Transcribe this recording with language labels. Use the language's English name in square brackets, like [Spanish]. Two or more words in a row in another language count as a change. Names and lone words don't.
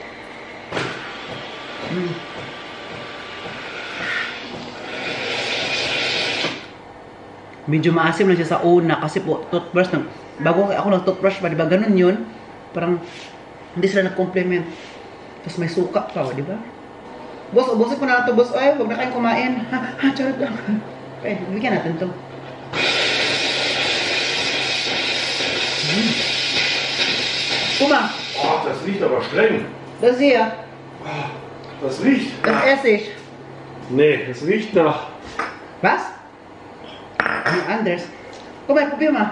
[Filipino] Medyo maasim lang siya sa una kasi po toothbrush bago ako nag-toothbrush pa, di ba? Ganun yun. Parang hindi sila nag-compliment. Tapos may suka pa, di ba? Boss, ubusin ko na ito, boss. Ay, huwag na kayong kumain. Charot lang. Eh, bigyan natin to. [German] Guck mal. Oh, das riecht aber streng. Das hier. Das riecht. Das Essig. Nee, das riecht nach. Was? Anders. Guck mal, probier mal.